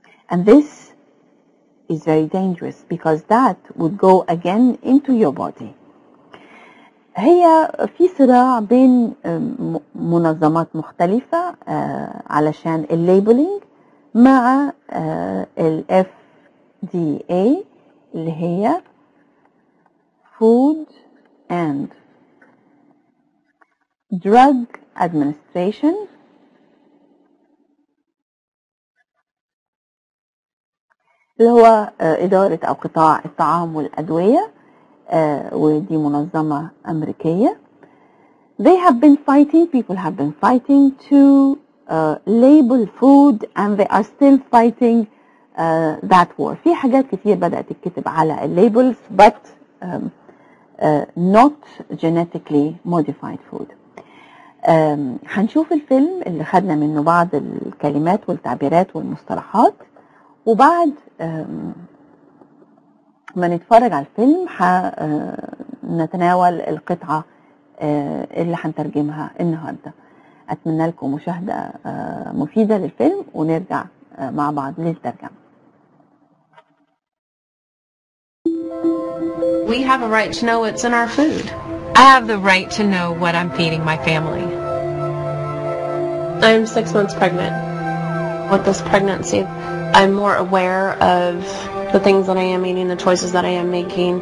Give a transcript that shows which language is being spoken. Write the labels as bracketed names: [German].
[English] And this is very dangerous because that would go again into your body. [Arabic] هي في صراع بين منظمات مختلفة علشان الليبلينج مع ال FDA اللي هي Food and Drug Administration اللي هو إدارة أو قطاع الطعام والأدوية ودي منظمة أمريكية. [English] People have been fighting to label food and they are still fighting that war. [Arabic] في حاجات كتير بدأت تتكتب على الليبلز [English] but not genetically modified food. [Arabic] هنشوف الفيلم اللي خدنا منه بعض الكلمات والتعبيرات والمصطلحات وبعد ما نتفرج على الفيلم نتناول القطعة اللي هنترجمها النهاردة. أتمنى لكم مشاهدة مفيدة للفيلم ونرجع مع بعض للترجمة. [English] We have a right to know what's in our food. I have the right to know what I'm feeding my family. I'm 6 months pregnant. With this pregnancy, I'm more aware of the things that I am eating, the choices that I am making.